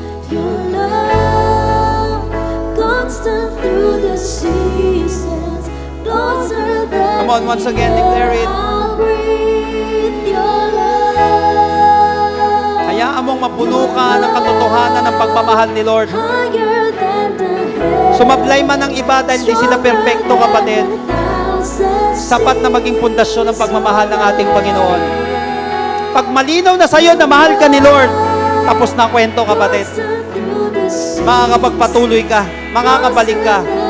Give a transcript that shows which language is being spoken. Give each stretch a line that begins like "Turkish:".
English: Your love constant through the seasons, closer than Come on, once again, declare it. I'll breathe your love.
Filipino: Hayaan mong mapuno ka ng katotohanan ng pagmamahal ni Lord.
English: Higher than the heavens,
Filipino: Sumablay man ang iba dahil di sila perfecto, kapatid. Sapat na maging pundasyon ng pagmamahal ng ating Panginoon. Pag malinaw na sa'yo na mahal ka ni Lord, tapos na ang kwento, kapatid. Makakapagpatuloy ka, makakabalik ka.